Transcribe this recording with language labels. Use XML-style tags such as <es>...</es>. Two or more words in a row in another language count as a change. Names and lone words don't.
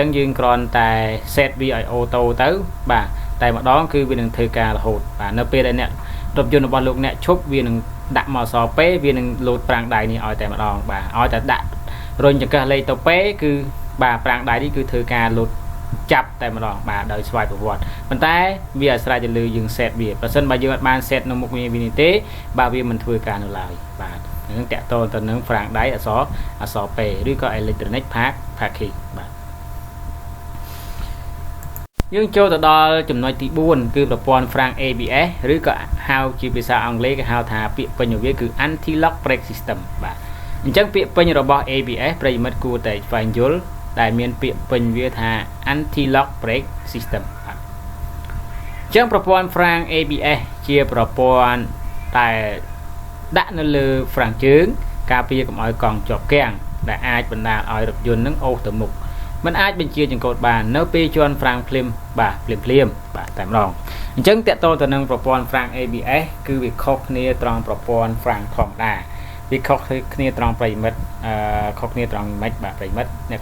<km>ងយើងគ្រាន់តែ set វាឲ្យអូតូទៅបាទតែម្ដងគឺវានឹងធ្វើការរហូតបាទនៅពេលដែលអ្នករថយន្តរបស់លោកអ្នកឈប់វានឹងដាក់មកអក្សរពេវានឹងលោតប្រាំងដៃនេះឲ្យតែម្ដងបាទឲ្យតែដាក់រុញចង្កេះលេខទៅពេគឺបាទប្រាំងដៃនេះគឺធ្វើការលោតចាប់តែម្ដងបាទដោយស្វ័យប្រវត្តិប៉ុន្តែវាអាស្រ័យទៅលើយើង set វាប្រសិនបើយើងអត់បាន set នៅមុខវានេះទេបាទវាមិនធ្វើការនៅឡើយបាទនឹងតាក់ទងទៅនឹងហ្វ្រាំងដៃអក្សរពេឬក៏</km> <en>electronic parking</en> <km>បាទ យើងចូលទៅដល់ចំណុចទី4គឺប្រព័ន្ធហ្វ្រាំង ABS ឬក៏ហៅជាភាសាអង់គ្លេសគេហៅថាពាក្យពេញរបស់វាគឺ</km> <en>anti lock brake system</en> <km>បាទអញ្ចឹងពាក្យពេញរបស់ ABS ប្រិយមិត្តគួរតែស្វែងយល់ដែលមានពាក្យពេញវាថា</km> <en>anti lock brake system</en> <km>បាទអញ្ចឹងប្រព័ន្ធហ្វ្រាំង ABS ជាប្រព័ន្ធដែលដាក់នៅលើហ្វ្រាំងជើងការពារកុំឲ្យកង់ជាប់គាំងដែលអាចបណ្ដាលឲ្យរថយន្តនឹងអូសទៅមុខมันអាចបញ្ជាចង្កូតបាននៅពេលជន់ហ្វ្រាំងភ្លាមបាទភ្លាមបាទតែម្ដងអញ្ចឹងតកតទៅនឹងប្រព័ន្ធហ្វ្រាំង ABS គឺវាខុសគ្នាត្រង់ប្រព័ន្ធហ្វ្រាំងធម្មតាវាខុសគ្នាត្រង់ប្រិមិត្តខុសគ្នាត្រង់ម៉េចបាទប្រិមិត្តអ្នក</km>